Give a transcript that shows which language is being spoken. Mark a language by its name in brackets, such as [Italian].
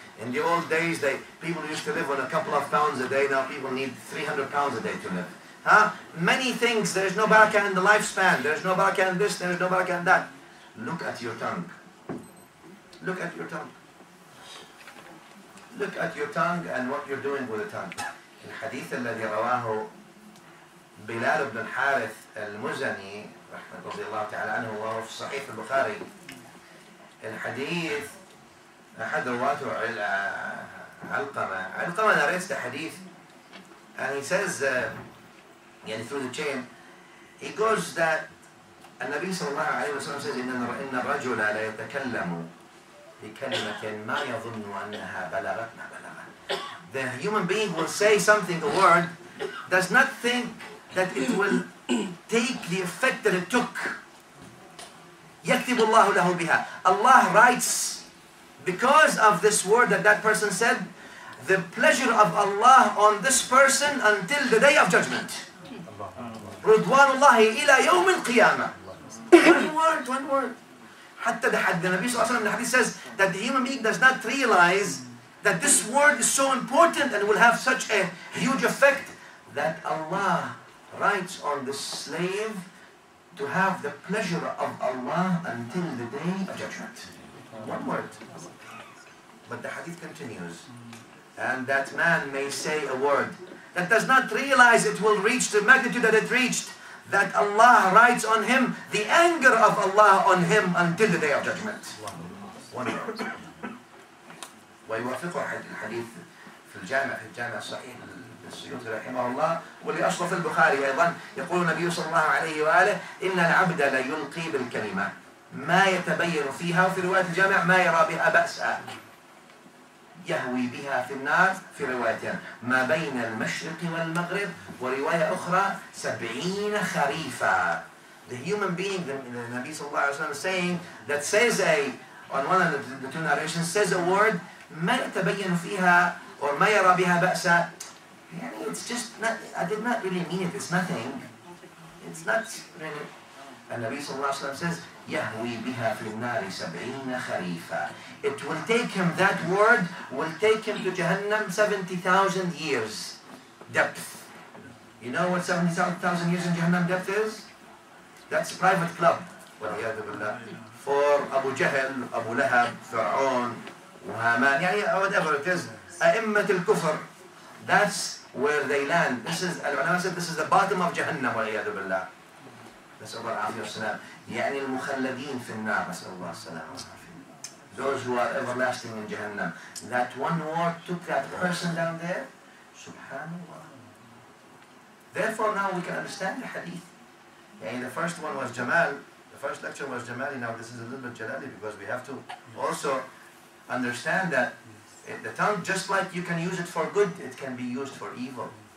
[English] In the old days, people used to live on a couple of pounds a day. Now people need 300 pounds a day to live. Many things, there's no barakah in the lifespan. There's no barakah in this, there's no barakah in that. Look at your tongue. Look at your tongue. Look at your tongue and what you're doing with the tongue. [Arabic] الحديث الذي رواه بلال بن الحارث المزني رضي الله تعالى عنه وهو في صحيح البخاري. الحديث أحد رواته علقمة [English] narrates the hadith, and he says through the chain he goes that [Arabic] النبي صلى الله عليه وسلم [English] says [Arabic] إن الرجل لا يتكلم بكلمة ما يظن أنها بلغت ما بلغت. [English] The human being will say something, a word, does not think that it will take the effect that it took. [Arabic] يكتب الله له بها. [English] Allah writes, because of this word that person said, the pleasure of Allah on this person until the day of judgment. [Arabic] رضوان الله إلى يوم القيامة. [English] One word. [Arabic] حتى [English] the Nabi sallallahu alaihi wasallam, the hadith says that the human being does not realize that this word is so important and will have such a huge effect that Allah writes on the slave to have the pleasure of Allah until the day of judgment. One word. But the hadith continues. And that man may say a word that does not realize it will reach the magnitude that it reached, that Allah writes on him the anger of Allah on him until the day of judgment. One word. [Arabic] ويوافقه الحديث في الجامع الصحيح للسيوطي رحمه الله، واللي أصله في البخاري أيضا، يقول النبي صلى الله عليه وآله إن العبد ليلقي بالكلمة ما يتبين فيها، وفي رواية الجامع ما يرى بها بأسا يهوي بها في النار، في رواية ما بين المشرق والمغرب، ورواية أخرى 70 خريفا. [English] The human being, the Nabi sallallahu alaihi wasallam is saying, that says on one of the two narrations, says a word [Arabic] ما يتبين فيها [English] or [Arabic] ما يرى بها بأسا. [English] It's just not, I did not really mean it, it's nothing. It's not really. And Nabi sallallahu alaihi wasallam says [Arabic] يهوي بها في النار 70 خريفا. [English] It will take him, that word will take him to Jahannam 70,000 years depth. You know what 70,000 years in Jahannam depth is? That's a private club. For Abu Jahl, Abu Lahab, Fir'aun, Haman, whatever it is, [Arabic] أئمة الكفر. [English] That's where they land. This is, al-ulama said, this is the bottom of Jahannam, [Arabic] وَالْعِيَاذُ بِاللَّهِ. نسأل الله العافية والسلام. يعني المخلدين في النار. نسأل الله السلامة والعافية. [English] Those who are everlasting in Jahannam. That one word took that person down there. Subhanallah. Therefore now we can understand the hadith. And the first one was Jamal. The first lecture was Jamali. Now this is a little bit Jalali because we have to also understand that the tongue, just like you can use it for good, it can be used for evil.